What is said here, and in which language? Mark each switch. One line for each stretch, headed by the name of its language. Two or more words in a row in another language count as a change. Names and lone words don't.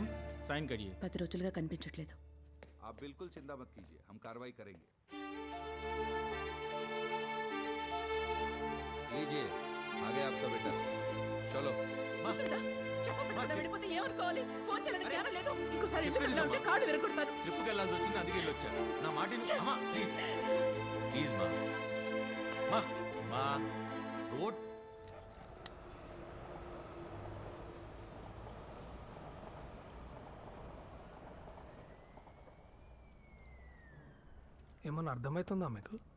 Hindi: साइन करिए.
Telugu: 10 రోజులుగా కనిపించట్లేదు.
Hindi: आप बिल्कुल चिंता मत कीजिए, हम कार्रवाई करेंगे. लीजिए, आ गया आपका बेटा. चलो.
Telugu: ట్రిప్కి వెళ్ళాల్సి వచ్చింది, అందుకే వచ్చా. నా మాట అమ్మా,
English: please please
Telugu: మా మా మా రోడ్. ఏమన్నా అర్థమవుతుందా మీకు?